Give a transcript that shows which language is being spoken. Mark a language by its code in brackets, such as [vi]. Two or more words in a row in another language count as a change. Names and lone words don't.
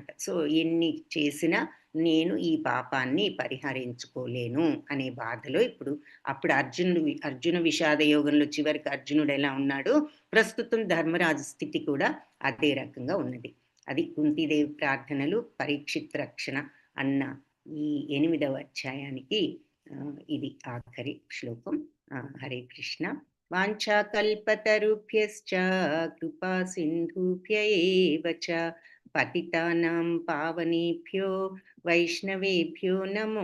[te] సో ఎన్ని చేసినా నేను ఈ పాపాన్ని పరిహరించుకోలేను అనే బాధలో అప్పుడు అర్జున విషాద యోగంలో చివరికి అర్జునుడు ఎలా ఉన్నాడో ప్రస్తుతం ధర్మరాజు స్థితి కూడా అదే రకంగా ఉన్నది. అది కుంతీదేవి ప్రార్థనలు పరీక్షిత్ రక్షణ అన్న ఈ 8వ అధ్యాయానికి ఇది ఆఖరి శ్లోకం. హరే కృష్ణ. [sa] వాంఛాకల్పతరుభ్యశ్చ కృపా సింధుభ్య ఏవ చ పతితానాం పావనేభ్యో వైష్ణవేభ్యో నమో